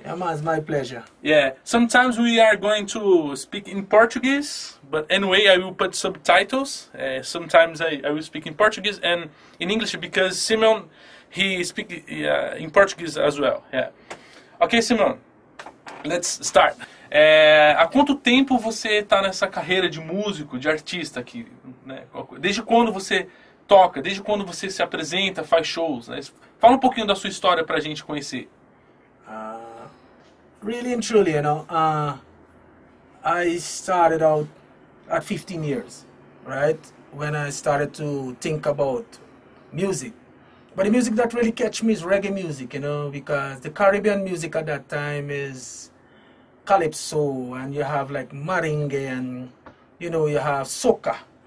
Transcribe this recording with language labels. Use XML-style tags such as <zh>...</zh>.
<en>Yeah, man. It's my pleasure. Yeah. Sometimes we are going to speak in Portuguese, but anyway, I will put subtitles. Sometimes I will speak in Portuguese and in English because Simeon he speaks in Portuguese as well. Yeah. Okay, Simeon. Let's start.</en> <pt>Há quanto tempo você está nessa carreira de músico, de artista aqui? Né? Desde quando você toca? Desde quando você se apresenta, faz shows? Né? Fala um pouquinho da sua história para a gente conhecer.</pt> <en>Really and truly, you know, I started out at 15 years, right? When I started to think about music. But the music that really catch me is reggae music, you know, because the Caribbean music at that time is calypso, and you have like merengue, and you know, you have soca.</en>